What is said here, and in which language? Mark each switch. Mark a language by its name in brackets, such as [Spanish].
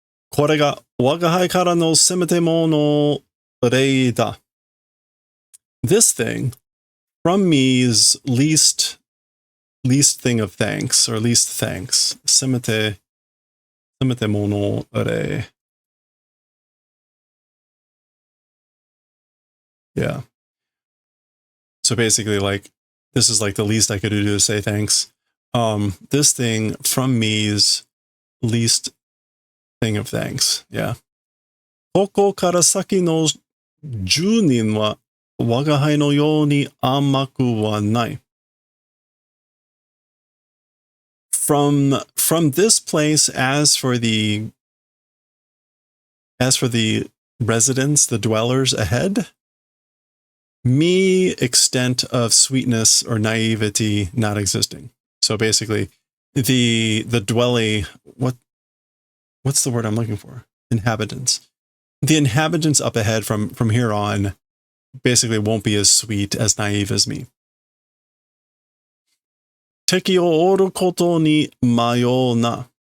[Japanese] これが我が輩からのせめてもの礼だ. [English] This thing, from me's least thing of thanks, or least thanks. [Japanese] せめてもの礼. [English] Yeah. So basically, like, this is like the least I could do to say thanks. This thing, from me's least thing of thanks. Yeah. [Japanese] ここから先の10人は我が輩のように甘くはない. [English] From this place, as for the residents, the dwellers ahead, me extent of sweetness or naivety not existing. So basically, the dwelling, what's the word I'm looking for? Inhabitants. The inhabitants up ahead from here on basically won't be as sweet, as naive as me. [Japanese] 敵を折ることに迷うな.